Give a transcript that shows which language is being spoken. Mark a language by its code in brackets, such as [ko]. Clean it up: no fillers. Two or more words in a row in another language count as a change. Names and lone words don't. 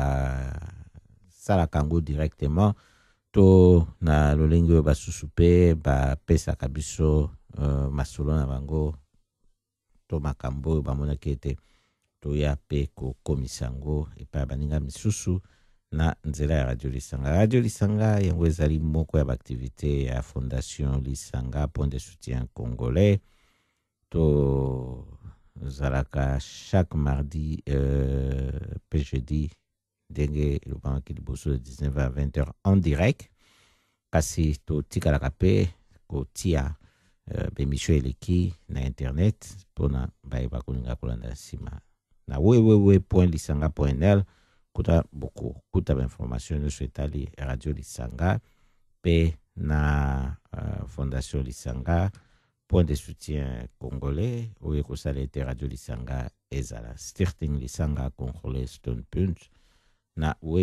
[ln] basalaka yango directement to na lolenge oyo basusu pe bapesaka biso masolo na bango to makambo oyo bamonaki ete toya pe kokomisa yango epai baninga misusu na nzela ya radio lisanga. Radio lisanga yango ezali moko ya baaktivité ya fondation lisanga [fr] point de soutien congolais [ln] to zalaka [fr] chaque mardi [ln] pe jeudi ndenge elobamaki liboso [fr] de 19h à 20h en direct [ln] kasi totikalaka pe kotia bemission eleki na internet mpona bayeba kolinga kolanda nsima na www.lisanga.nl kuta boko kuta bainformation nyonso etali radio lisanga pe na fondation lisanga [fr] point de soutien congolais [ln] oyo ekosala ete radio lisanga ezala Stichting Lisanga Congolais Stone Punch na